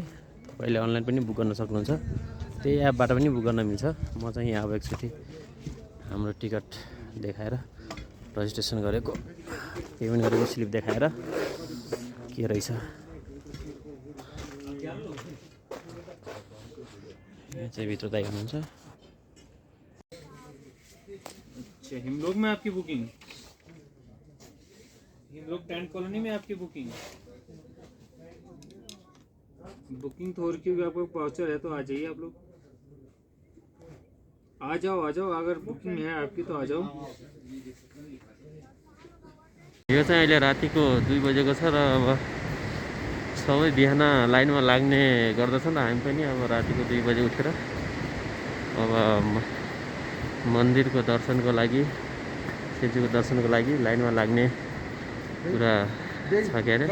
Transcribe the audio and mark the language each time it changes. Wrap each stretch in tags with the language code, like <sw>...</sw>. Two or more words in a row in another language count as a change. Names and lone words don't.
<ne>तपाईँले अनलाइन पनि बुक गर्न सक्नुहुन्छ, त्यही एपबाट पनि बुक गर्न मिल्छ। म चाहिँ यहाँ अब एकचोटि हाम्रो टिकट देखाएर रजिस्ट्रेसन गरेको, पेमेन्ट गरेको स्लिप देखाएर के रहेछ। यहाँ चाहिँ भित्र दाइ हुनुहुन्छ।</ne> <hi>अच्छा, हिमलोक में आपकी बुकिंग, हिमलोक टेंट कॉलोनी में आपकी बुकिंग तो हो रही है। आपको वाउचर है तो आ जाइए आप लोग, आ जाओ अगर बुकिंग है आपकी तो आ जाओ।</hi> <ne>यो चाहिँ अहिले रातिको 2 बजेको छ र अब सबै बिहान लाइनमा लाग्ने गर्दछन्। हामी पनि अब रातिको 2 बजे उठेर अब मन्दिरको दर्शनको लागि, शिवजीको दर्शनको लागि लाइनमा लाग्ने कुरा छ के अरे।</ne>